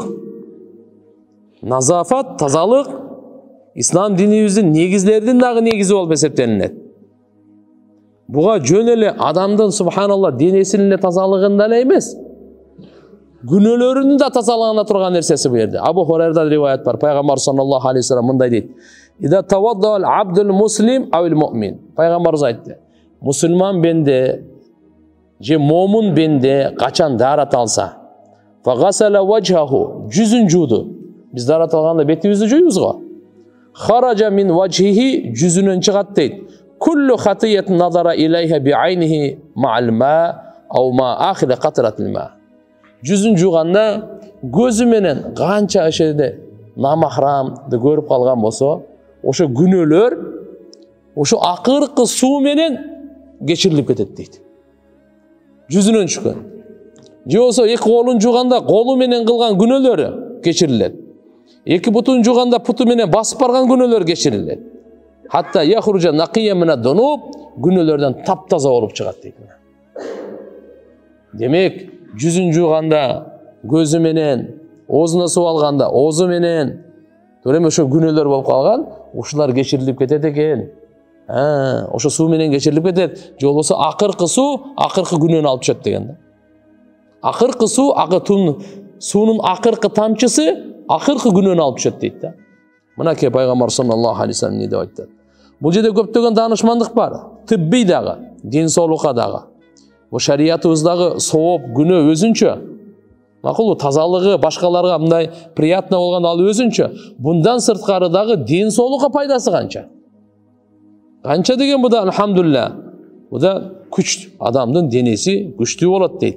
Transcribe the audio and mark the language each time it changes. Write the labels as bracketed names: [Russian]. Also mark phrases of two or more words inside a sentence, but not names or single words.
[Kyrgyz] Назафат, тазалык ислам динибиздин негизлеринин дагы негизи болуп эсептелинет. Буга жөн эле адамдын субханалла денесинин эле тазалыгында эле эмес, күнөөлөрүнүн да тазалыгына турган нерсеси бу жерде. Абу Хурайрадан риваят бар. Пайгамбар [Arabic] صلى الله عليه وسلم [Kyrgyz] мындай дейт: [Arabic] "إذا توضأ العبد المسلم أو المؤمن". [Kyrgyz] Пайгамбарыбыз айтты: "Мусулман бенде же момун бенде качан дарат алса, [Arabic] فغسل وجهه", [Kyrgyz] жүзүн жууду. Биз дарат алганда бетибизди жуйбуз го. [Arabic] "خرج من وجهه", [Kyrgyz] жүзүнөн чыгат дейт. [Arabic] "كل خطيئة نظر إليها بعينيه مع الماء أو مع آخر قطر الماء". [Kyrgyz] Жүзүн жууганда көзү менен канча ошеде намахрамды көрүп калган болсо, ошо күнөөлөр ошо акыркы суу менен кечирилип кетет дейт. Жүзүнөн чыккан. Же болсо эки колун жууганда колу менен кылган күнөөлөрү кечирилет. Эки бутун жууганда путу менен басып барган күнөөлөр кечирилет. [Arabic] حتى يخرج نقيا من الذنوب, [Kyrgyz] күнөөлөрдөн таптаза болуп чыгат дейди. Demek, жүзүн жууганда көзү менен, оозуна суу алганда оозу менен төрөм ошо күнөөлөр болуп калган, ушулар кечирилип кетет экен. Ошо суу менен кечирилип кетет. Же болбосо акыркы суу акыркы күнөөнү алып түшөт деген да. Акыркы суу, суунун акыркы тамчысы акыркы күнөөнү алып түшөт дейт да. Мынакей пайгамбар [Arabic] صلى الله عليه وسلم [Kyrgyz] эмне деп айтты? Бул жерде көптөгөн таанышмандык бар. Тиббий дагы, дин соолукка дагы. Бу шариатыбыздагы сооп, күнөө өзүнчө. Макул, тазалыгы башкаларга мындай приятно болгон ал өзүнчө. Bundan сырткарыдагы дин соолукка пайдасы канча? Канча деген бу да алхамдулилlah. Бу да күч, адамдын денеси күчтүү болот дейт.